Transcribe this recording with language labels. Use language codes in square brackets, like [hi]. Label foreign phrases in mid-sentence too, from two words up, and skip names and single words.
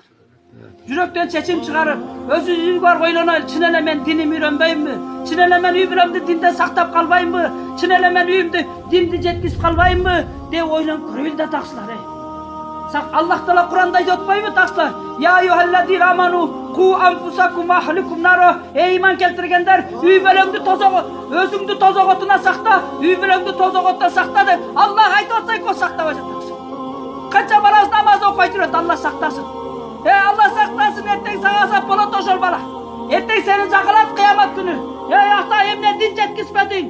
[ky] Жүрөктөн чечим чыгарып, өзүңүз бар ойлонолу, чын эле мен диними үйрөнбөймүн? Чын эле мен үй бүлөмдү динде сактап калбаймынбы? Чын эле мен үйүмдү динди жеткизип калбаймынбы? Деп ойлонуп көрөлү да таксылар. Аллах Таала Куранда айтып атпайбы таксылар? [ar] يا أيها الذين آمنوا قوا أنفسكم وأهليكم نارا. [ky] Ey iman келтиргендер, үй бүлөңдү өзүңдү тозоготуна сакта, үй бүлөңдү тозоготтон сакта деп Аллах айтып атса экен, сактабай жатабыз. Канча балабыз намаз окуй жүрөт, Алла сактасын. Алла сактасын, эртең сага азап болот ошол бала. Эртең сени жакалат кыямат күнү. Ата эмне дин жеткизбедиң?